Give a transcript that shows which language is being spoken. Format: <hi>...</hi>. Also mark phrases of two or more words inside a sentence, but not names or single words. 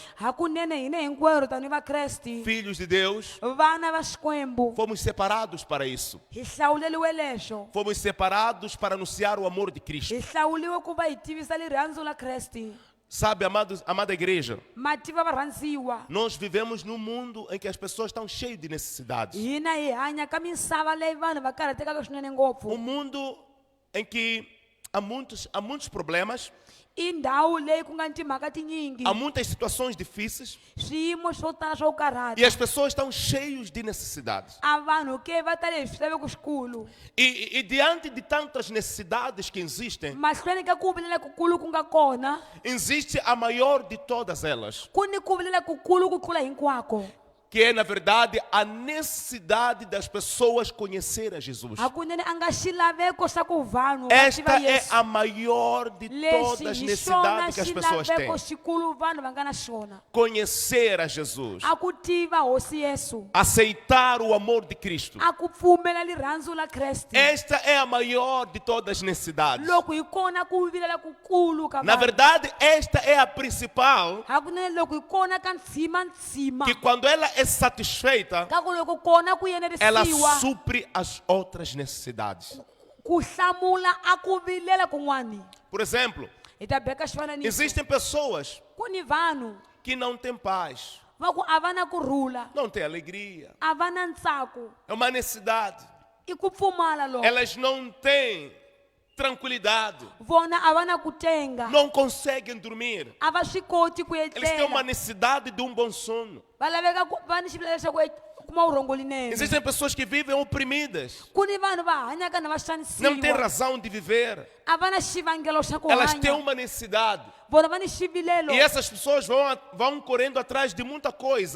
<ts>Hakunene hina hinkwerhu tanihi vakresti,</ts> <pt>filhos de Deus,</pt> <ts>vana va Xikwembu,</ts> <pt>fomos separados para isso.</pt> <ts>hi hlawuleliwe leswo.</ts> <pt>Fomos separados para anunciar o amor de Cristo.</pt> <ts>Hi hlawuliwe ku va hi tivisa rirhandzu la Kreste.</ts> <pt>Sabe, amada igreja,</pt> <ts>Ma tiva varhandziwa,</ts> <pt>nós vivemos num mundo em que as pessoas estão cheias de necessidades.</pt> <ts>hina hi hanya ka misava leyi vanhu va karhatekaka swinene ngopfu.</ts> <pt>Um mundo em que há muitos problemas,</pt> <ts>I ndhawu leyi ku nga ni timhaka tinyingi,</ts> <pt>há muitas situações difíceis</pt> <ts>swiyimo swo tala swo karhata,</ts> <pt>e as pessoas estão cheias de necessidades.</pt> <ts>a vanhu ke va tale hi swilaveko swikulu.</ts> <pt>E diante de tantas necessidades que existem,</pt> <ts>Mahlweni ka ku vilela kukulu ku nga kona,</ts> <pt>existe a maior de todas elas,</pt> <ts>ku ni ku vilela kukulu ku tlula hinkwako.</ts> <pt>que é, na verdade, a necessidade das pessoas conhecerem Jesus.</pt> <ts>Hakunene a nga xilaveko xa ku vanhu va tiva</ts> <pt>Esta é</pt> <ts>Yesu.</ts> <pt>a maior de todas</pt> <ts>Lexi</ts> <pt>as</pt> <ts>hi xona</ts> <pt>necessidades que as pessoas têm.</pt> <ts>xilaveko xikulu vanhu va nga na xona.</ts> <pt>Conhecer a Jesus,</pt> <ts>A ku tiva hosi Yesu,</ts> <pt>aceitar o amor de Cristo.</pt> <ts>a ku pfumela rirhandzu la Kreste.</ts> <pt>Esta é a maior de todas as necessidades.</pt> <ts>Loko hi kona ku vilela kukulu ka</ts> <pt>Na</pt> <ts>vanhu.</ts> <pt>verdade, esta é a principal,</pt> <ts>Hakunene loko hi kona ka ntsima</ts> <pt>que quando ela é satisfeita,</pt> <ts>ka ku loko kona ku</ts> <pt>ela</pt> <ts>enerisiwa</ts> <pt>supre as outras necessidades.</pt> <ts>ku hlamula a ku vilela kun'wani.</ts> <pt>Por exemplo,</pt> <ts>Hi ta beka xifananiso.</ts> <pt>existem pessoas</pt> <ts>Ku ni vanhu</ts> <pt>que não têm paz,</pt> <ts>va ku a va na kurhula,</ts> <pt>não têm alegria.</pt> <ts>a va na ntsako,</ts> <pt>É uma necessidade.</pt> <ts>i ku pfumala loko</ts> <pt>Elas não têm tranquilidade.</pt> <ts>vona a va na ku tenga</ts> <pt>Não conseguem dormir.</pt> <ts>a va swi koti ku</ts> <pt>Eles têm uma</pt> <ts>etlela</ts> <pt>necessidade de um bom sono.</pt> <ts>va laveka va ni xivilelo xa ku kuma urhongo linene</ts> <pt>Existem pessoas que vivem oprimidas.</pt> <ts>ku ni vanhu va hanyaka na</ts> <pt>Não têm</pt> <ts>vaxanisiwa</ts> <pt>razão de viver.</pt> <ts>a va na xivangelo xa ku</ts> <pt>Elas têm</pt> <ts>hanya</ts> <pt>uma necessidade.</pt> <ts>vona va ni xivilelo</ts> <pt>E essas pessoas vão correndo atrás de muita coisa.</pt>